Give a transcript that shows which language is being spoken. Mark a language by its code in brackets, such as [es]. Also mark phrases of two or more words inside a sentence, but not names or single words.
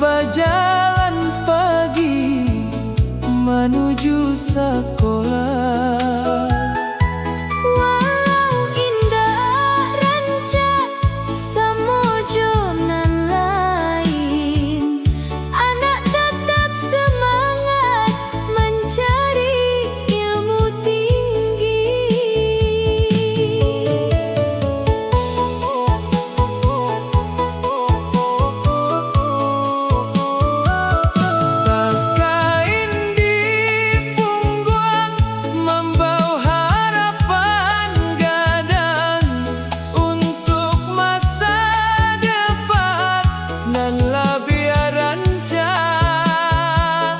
[id] berjalan pagi menuju sekolah. Walau indah [min] rancak samojo nan lain, [id] anak tetap semangat mencari ilmu tinggi. Tas kain di punggung membawa harapan gadang untuk masa depan [min] nan lebih rancak.